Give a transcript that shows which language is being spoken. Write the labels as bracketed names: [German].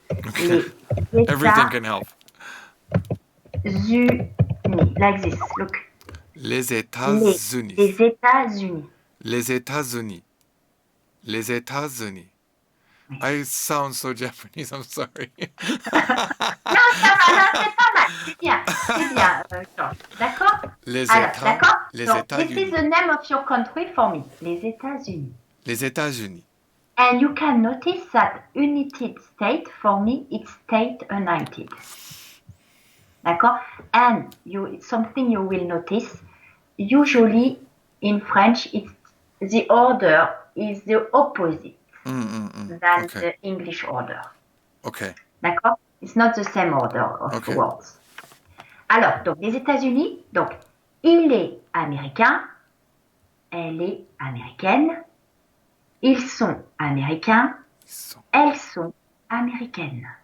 [English] Okay. [French] Les [English] Everything can help. États-Unis. Like this. Look. [French] Les États-Unis. Les États-Unis. Les États-Unis. Les États-Unis. [English] I sound so Japanese, I'm sorry. [French] Non, ça va, non, c'est pas mal. C'est bien, George. D'accord? Les Alors, États. d'accord? Les [English] So, this [French] États-Unis. [English] is the name of your country for me. [French] Les États-Unis. Les États-Unis. [English] And you can notice that United States, for me, it's State United. D'accord? And it's something you will notice. Usually, in French, the order is the opposite than Okay. the English order. Okay. [French] D'accord? [English] It's not the same order of Okay. words. [French] Alors, donc, les États-Unis, donc, il est américain, elle est américaine, ils sont américains, Ils sont elles sont américaines.